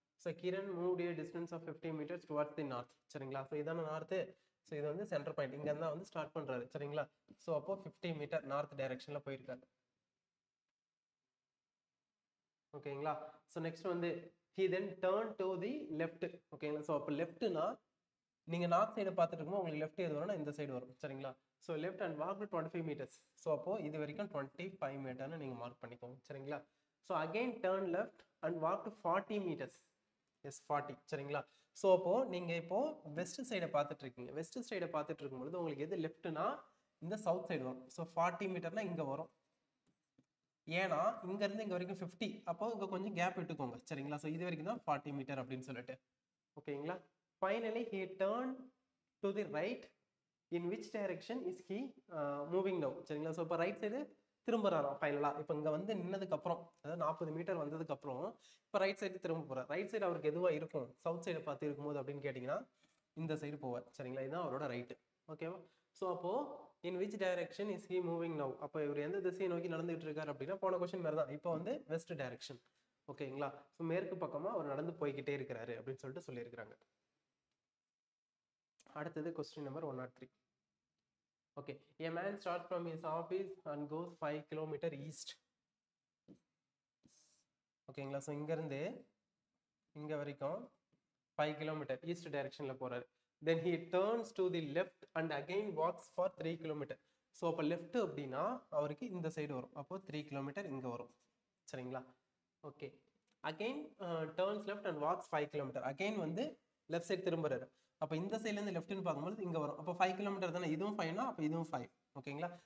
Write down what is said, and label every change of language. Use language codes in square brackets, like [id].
[en] So Kiran move a distance of 50 meters towards the north. [ta] சரிங்களா? So இதான north. So இது வந்து சென்டர் பாயிண்ட், இங்க இருந்தா வந்து ஸ்டார்ட் பண்றாரு. சரிங்களா? ஸோ அப்போ 50 மீட்டர் நார்த் டைரக்ஷன்ல போயிருக்காரு. ஓகேங்களா? [en] So next வந்து he then turned to the left. [ta] ஓகேங்களா? ஸோ அப்போ லெஃப்ட்னா நீங்க நார்த் சைடு பார்த்துட்டு இருக்கும்போது உங்களுக்கு லெஃப்ட் எது வரும்னா இந்த சைடு வரும். சரிங்களா? So [en] Left and walk 25 metres. [ta] So அப்போ இது வரைக்கும் 25 மீட்டர்னு நீங்க மார்க் பண்ணிக்கோங்க. சரிங்களா? [en] So again turn left and walk 40 metres. Yes 40. சரிங்களா? [ta] ஸோ அப்போ நீங்க இப்போ வெஸ்ட் சைடை பார்த்துட்டு இருக்கீங்க. வெஸ்ட் சைடை பார்த்துட்டு இருக்கும்போது உங்களுக்கு எது லெஃப்ட்னா இந்த சவுத் சைடு வரும். ஸோ 40 மீட்டர்னா இங்க வரும். ஏன்னா இங்க இருந்து இங்க வரைக்கும் 50, அப்போ இங்க கொஞ்சம் கேப் விட்டுக்கோங்க. சரிங்களா? ஸோ இது வரைக்கும் தான் 40 மீட்டர் அப்படின்னு சொல்லிட்டு. ஓகேங்களா? [en] Finally he turned to the right. in which direction is he moving now? [ta] சரிங்களா? ஸோ இப்போ ரைட் சைடு திரும்புறாராம் ஃபைனலா. இப்போ இங்க வந்து நின்னதுக்கு அப்புறம், அதாவது 40 மீட்டர் வந்ததுக்கு அப்புறம் இப்போ ரைட் சைடு திரும்ப போறார். ரைட் சைடு அவருக்கு எதுவா இருக்கும்? சவுத் சைடு பார்த்து இருக்கும்போது அப்படின்னு கேட்டீங்கன்னா இந்த சைடு போவார். சரிங்களா? இதுதான் அவரோட ரைட்டு. ஓகேவா? [en] So அப்போ in which direction is he moving now? [ta] அப்போ இவர் எந்த திசையை நோக்கி நடந்துகிட்டு இருக்காரு அப்படின்னா, போன கொஸ்டின் மாதிரி தான், இப்போ வந்து வெஸ்ட் டைரக்ஷன். ஓகேங்களா? ஸோ மேற்கு பக்கமா அவர் நடந்து போய்கிட்டே இருக்கிறாரு அப்படின்னு சொல்லிட்டு சொல்லியிருக்கிறாங்க. அடுத்தது question number 103. Okay. [en] a man starts from his office and goes 5 kilometer east. [ta] ஓகேங்களா? ஸோ இங்க இருந்து இங்க வரைக்கும் 5 கிலோமீட்டர் ஈஸ்ட் டைரக்ஷன்ல போறாரு. [en] then he turns to the left and again walks for 3 kilometer. [ta] So அப்போ லெஃப்ட் அப்படின்னா அவருக்கு இந்த சைடு வரும், அப்போ 3 கிலோமீட்டர் இங்கே வரும். சரிங்களா? Okay. [en] Again turns left and walks 5 kilometre. [ta] Again வந்து லெஃப்ட் சைடு திரும்புறாரு. அப்போ இந்த சைட்லேருந்து லெஃப்ட்னு பார்க்கும்போது இங்கே வரும். அப்போ 5 கிலோமீட்டர் தானே, இதுவும் 5னா அப்போ இதுவும் 5. ஓகேங்களா?